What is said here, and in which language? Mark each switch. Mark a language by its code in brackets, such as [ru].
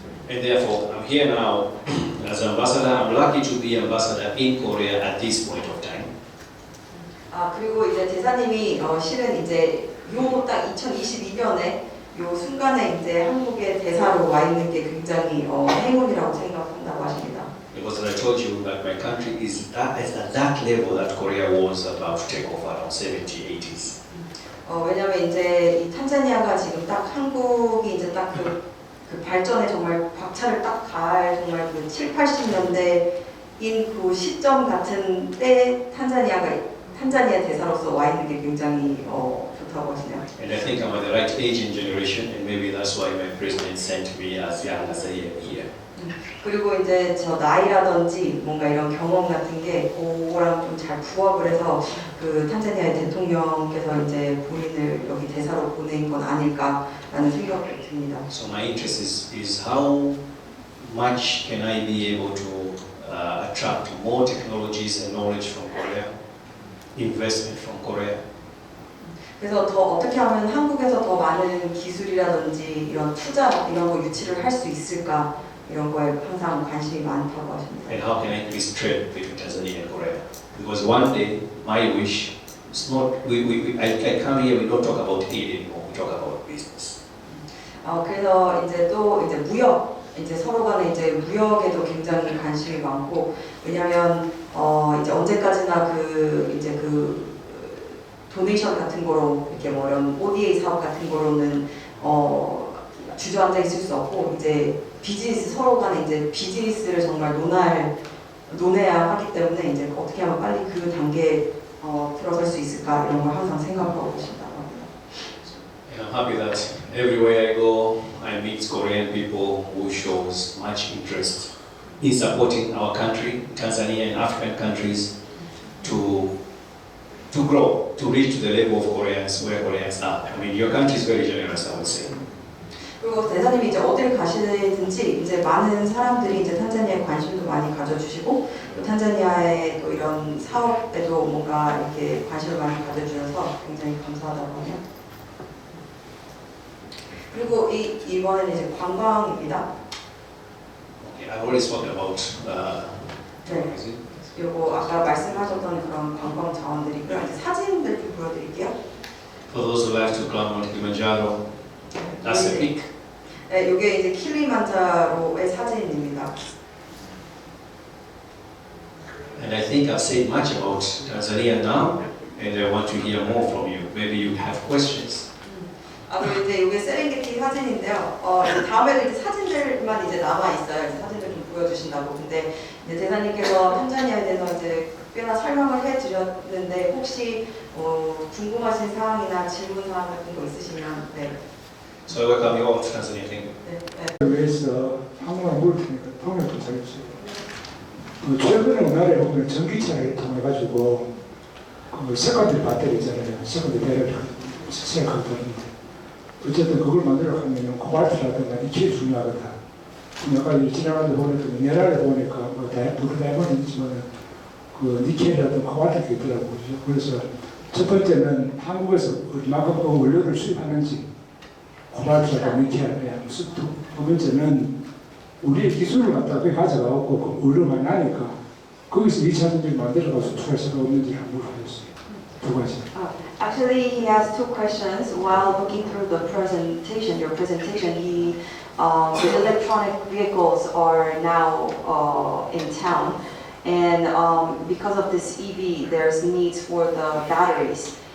[en] And therefore, I'm here now as an ambassador. I'm lucky to be ambassador in Korea at this point of time. [ko] 그리고 이제 대사님이 실은 이제 요 딱 2022년에 요 순간에 이제 한국의 대사로 와 있는 게 굉장히 행운이라고 생각한다고 하십니다. [en] Because as I told you that my country is at that level that Korea was about to take over around 70s, 80s. [ko] 왜냐면 이제 이 탄자니아가 지금 딱 한국이 이제 딱 그 발전에 정말 박차를 딱 가할 정말 그 7, 80년대인 그 시점 같은 때 탄자니아 대사로서 와 있는 게 굉장히 좋다고 하시네요. [en] And I think I'm at the right age and generation, and maybe that's why my president sent me as young as I am here. [ko] 그리고 이제 저 나이라든지 뭔가 이런 경험 같은 게 그거랑 좀 잘 부합을 해서 그 탄자니아의 대통령께서 이제 본인을 여기 대사로 보낸 건 아닐까라는 생각이 듭니다. [en] So my interest is how much can I be able to attract more technologies and knowledge from Korea, investment from Korea. [ko] 그래서 더 어떻게 하면 한국에서 더 많은 기술이라든지 이런 투자 이런 거 유치를 할 수 있을까 이런 거에 항상 관심이 많다고 하십니다. [en] And how can I increase trade between Tanzania and Korea? Because one day my wish is not I come here, we don't talk about aid anymore, we talk about business. [ko] 그래서 이제 또 이제 무역 이제 서로 간에 이제 무역에도 굉장히 관심이 많고 왜냐면 이제 언제까지나 그 이제 그 도네이션 같은 거로 이렇게 뭐 이런 ODA 사업 같은 거로는 주저앉아 있을 수 없고 이제 비즈니스 서로 간에 이제 비즈니스를 정말 논해야 하기 때문에 이제 어떻게 하면 빨리 그 단계에 들어설 수 있을까 이런 걸 항상 생각하고 계신다고 합니다. [en] And I'm happy that everywhere I go, I meet Korean people who shows much interest in supporting our country, Tanzania and African countries, to grow, to reach to the level of Koreans, where Koreans are. I mean, your country is very generous, I would say. [ko] 그리고 대사님이 이제 어딜 가시든지 이제 많은 사람들이 이제 탄자니아에 관심도 많이 가져주시고 또 탄자니아의 또 이런 사업에도 뭔가 이렇게 관심을 많이 가져주셔서 굉장히 감사하다고 하네요. 그리고 이번에는 이제 관광입니다. [en] Okay, I've already spoken about. [ko] 네. 그리고 아까 말씀하셨던 그런 관광 자원들이고요. 이제 사진들 좀 보여드릴게요. [en] For those who like to climb Mount Kilimanjaro, that's the peak. [ko] 네, 이게 이제 킬리만자로의 사진입니다. [en] And I think I've said much about Tanzania now, and I want to hear more from you. Maybe you have questions. [ko] 그리고 이제 이게 세렝게티 사진인데요. 이제 다음에도 이제 사진들만 이제 남아 있어요. 사진들 좀 보여드릴게요. 보여주신다고. 근데 이제 대사님께서 탄자니아에 대해서 이제 꽤나 설명을 해드렸는데 혹시 궁금하신 사항이나 질문 사항 같은 거 있으시면 네. [en] So I welcome you all to Tanzania. Thank you. [ko] 네. 위해서 한국말 물을 테니까 통역 좀 잘해주세요. 최근에 우리나라에 보면 전기차를 통해가지고 세컨드리 배터리 있잖아요. 세컨드리 배터리 생각하는데 어쨌든 그걸 만들어 가면 코발트라든가 니켈이 중요하거든. 여기까지 지나가는데 보니까 미네랄에 보니까 뭐 다이아몬드 있지만 그 니켈이라든가 코발트가 있더라고요. 그래서 첫 번째는 한국에서 얼마큼 원료를 수입하는지 코발트라든가 니켈, 두 번째는 우리의 기술을 갖다가 거기 가져가고 그 의료 많이 나니까 거기서 2차 전지를 만들어가서 수출할 생각 없는지 한번 물어보겠어요. 두 가지. [en] Actually, he has two questions. While looking through the presentation, your presentation, the electronic vehicles are now in town, and because of this EV, there's needs for the batteries.